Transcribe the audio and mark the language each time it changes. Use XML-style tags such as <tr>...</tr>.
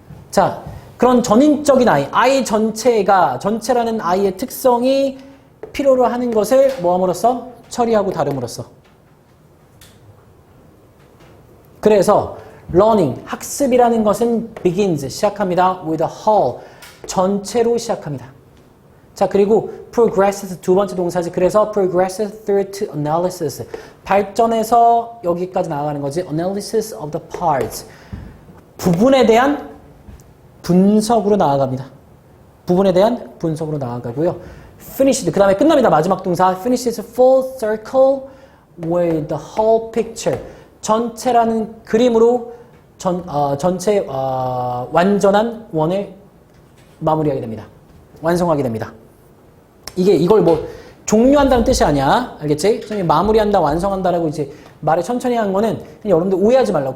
<ko>자, 그런 전인적인 아이 전체라는 아이의 특성이 필요로 하는 것을 뭐함으로써? 처리하고 다름으로써. 그래서 learning, 학습이라는 것은 begins, 시작합니다.</ko> <en>with a whole,</en> <ko>전체로 시작합니다. 자, 그리고 progresses, 두 번째 동사지. 그래서</ko> <en>progresses through to analysis,</en> <ko>발전해서 여기까지 나아가는 거지.</ko> <en>analysis of the parts,</en> <ko>부분에 대한 분석으로 나아갑니다. 부분에 대한 분석으로 나아가고요. finished, 그 다음에 끝납니다. 마지막 동사</ko> <en>finishes full circle with the whole picture.</en> <ko>전체라는 그림으로 전체 완전한 원을 마무리하게 됩니다. 완성하게 됩니다. 이걸 뭐 종료한다는 뜻이 아니야. 알겠지? 마무리한다, 완성한다라고 이제 말을 천천히 하는 거는 그냥 여러분들 오해하지 말라고.</ko>